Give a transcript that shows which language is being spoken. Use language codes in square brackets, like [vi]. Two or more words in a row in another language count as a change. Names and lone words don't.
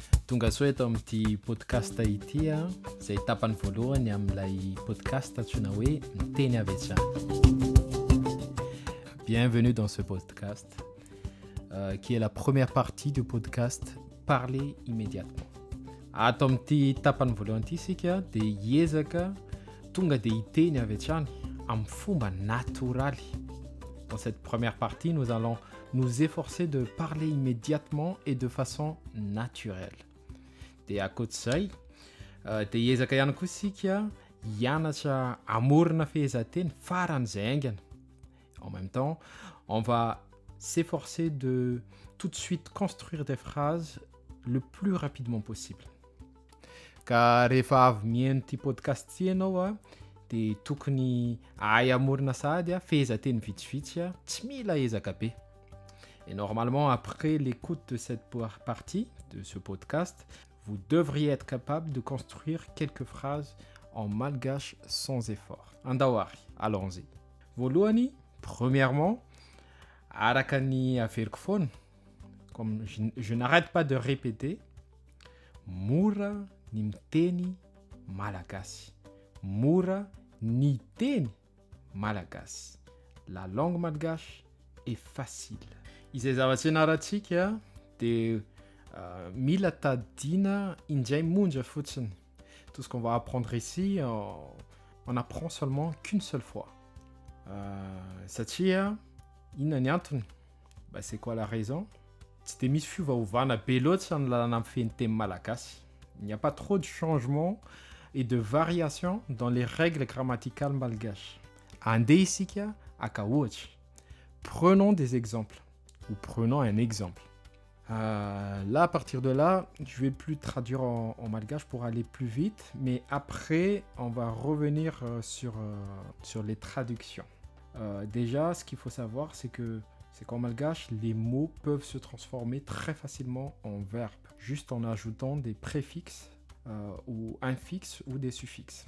[mg] Tonga soa eto amin'ity podcast ity a, izay tapany voalohany amin'ilay podcast antsoina hoe Miteny avy hatrany. [fr] Bienvenue dans ce podcast qui est la première partie du podcast Parler immédiatement. [mg] Ato amin'ity tapany voalohany ity isika dia hiezaka tonga dia hiteny avy hatrany amin'ny fomba natoraly. [fr] Dans cette première partie, nous allons nous efforcer de parler immédiatement et de façon naturelle. [mg] Dia akoatr'izay, dia hiezaka ihany koa isika hianatra amorona fehezanteny faran'izay aingana. [fr] En même temps, on va s'efforcer de tout de suite construire des phrases le plus rapidement possible. [mg] Ka rehefa avy mihaino ity podcast ity ianao a, dia tokony ahay amorona sahady a, fehezanteny vitsivitsy a, tsy mila ezaka be. [fr] Et normalement, après l'écoute de cette partie de ce podcast, vous devriez être capable de construire quelques phrases en malgache sans effort. Andawari, allons-y. [mg] Voalohany, premièrement, araka ny averiko foana, [fr] comme je n'arrête pas de répéter, [mg] mora ny miteny malagasy. Mora ny teny malagasy. [fr] La langue malgache est facile. [mg] Izay zavatra ianarantsika dia mila tadiana indray monja fotsiny. [fr] Tout ce qu'on va apprendre ici, on apprend seulement qu'une seule fois. [mg] Satria, inona ny antony? [fr] C'est quoi la raison? [mg] Tsy dia misy fiovaovana be loatra ny lalana amin'ny feny teny malagasy. [fr] Il n'y a pas trop de changements et de variations dans les règles grammaticales malgaches. [mg] Andeha isika aka ohatra. [fr] Prenons des exemples. Ou prenons un exemple. Là, à partir de là, je vais plus traduire en malgache pour aller plus vite, mais après, on va revenir sur les traductions. Déjà, ce qu'il faut savoir, c'est qu'en malgache, les mots peuvent se transformer très facilement en verbes, juste en ajoutant des préfixes ou infixes ou des suffixes.